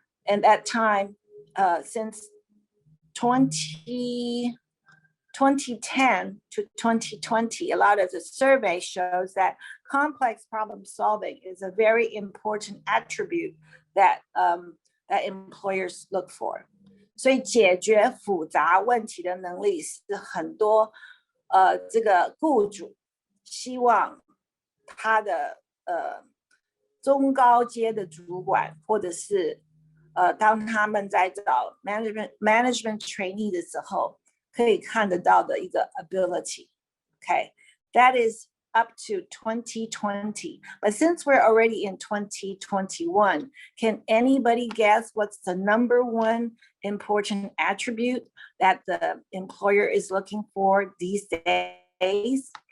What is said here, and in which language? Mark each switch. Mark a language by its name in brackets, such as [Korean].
[English] And at time, since 2010 to 2020, a lot of the survey shows that complex problem solving is a very important attribute that that employers look for. [Chinese] 所以解决复杂问题的能力是很多这个雇主希望他的中高阶的主管，或者是当他们在找 management trainee 的时候，可以看得到的一个 ability. [English] Okay, that is up to 2020. But since we're already in 2021, can anybody guess what's the number one important attribute that the employer is looking for these days?